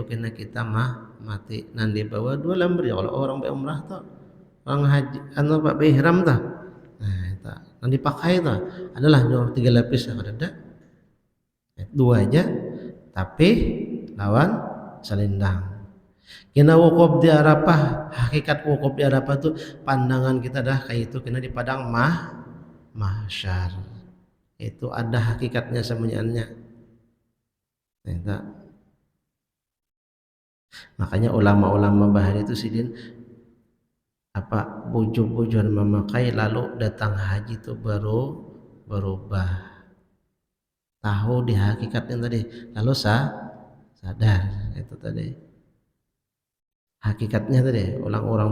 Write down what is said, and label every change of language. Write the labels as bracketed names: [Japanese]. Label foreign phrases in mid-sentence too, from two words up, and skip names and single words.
[Banjar] kena kita mati nanti bawa dua lembar ya kalau orang berumrah tuh orang haji anu pak ihram tuh nah itu nanti pakai tuh adalah tiga lapis yang ada dua aja tapi lawan selendang kena wukuf di Arafah hakikat wukuf di Arafah tuh pandangan kita dah kayak itu kena di padang mahsyar itu ada hakikatnya semuanya makanya ulama-ulama bahari itu sidin apa bujur-bujur memakai lalu datang haji itu baru berubah tahu di hakikatnya tadi lalu sadar itu tadi hakikatnya tadi orang-orang